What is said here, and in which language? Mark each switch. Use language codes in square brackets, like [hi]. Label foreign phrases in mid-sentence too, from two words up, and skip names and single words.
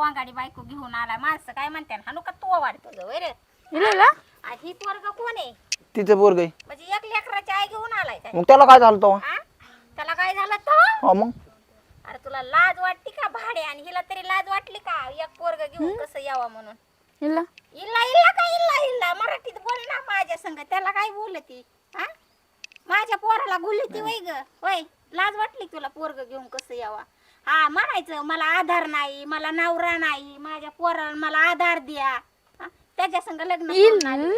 [mr] कोंगाडी बायको घेऊन आला माणसं काय म्हणतात हानू का तू वाढतो ग रे ही पोरग कोण आहे तिचं पोरग आहे. म्हणजे एक लेकराची आई घेऊन आलाय काय मग त्याला काय झालं तो? हा? त्याला काय झालं तर हा मग अरे तुला लाज वाटते का भाडे आणि हिला तरी लाज वाटली का एक पोरग घेऊन कसं यावं म्हणून [kn] ಇಲ್ಲ ಇಲ್ಲ [mr] का [kn] ಇಲ್ಲ ಇಲ್ಲ [mr] मराठीत बोल ना माझ्या संग त्याला काय बोलती हा माझ्या पोराला बोलती वय ग होय लाज वाटली तुला पोरग घेऊन कसं यावा हा म्हणायचं मला आधार नाही मला नवरा नाही माझ्या पोराला मला आधार द्या हा? त्याच्या संग लग्न करून आली.